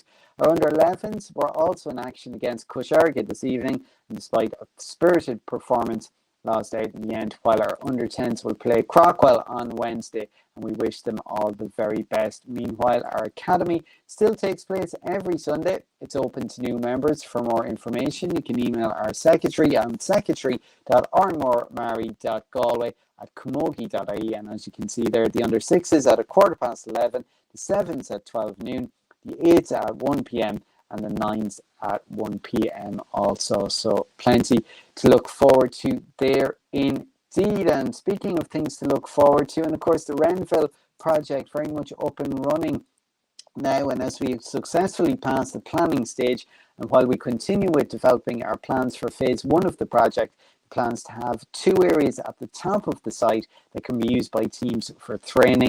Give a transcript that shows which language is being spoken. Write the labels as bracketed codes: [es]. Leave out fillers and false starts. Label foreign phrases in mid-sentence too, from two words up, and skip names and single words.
[en] Our under-11s were also in action against Cusharga this evening, and despite a spirited performance, lost out in the end, while our under-10s will play Crockwell on Wednesday, and we wish them all the very best. Meanwhile, our academy still takes place every Sunday. It's open to new members. For more information, you can email our secretary on secretary.oranmore-maree.galway@camogie.ie, and as you can see there, the under-6s at 11:15, the 7s at 12 noon, the 8s at 1 p.m, and the 9s at 1 p.m. also. So plenty to look forward to there indeed. And speaking of things to look forward to, and of course the Renville Project very much up and running now, and as we successfully pass the planning stage, and while we continue with developing our plans for phase 1 of the project, plans to have 2 areas at the top of the site that can be used by teams for training.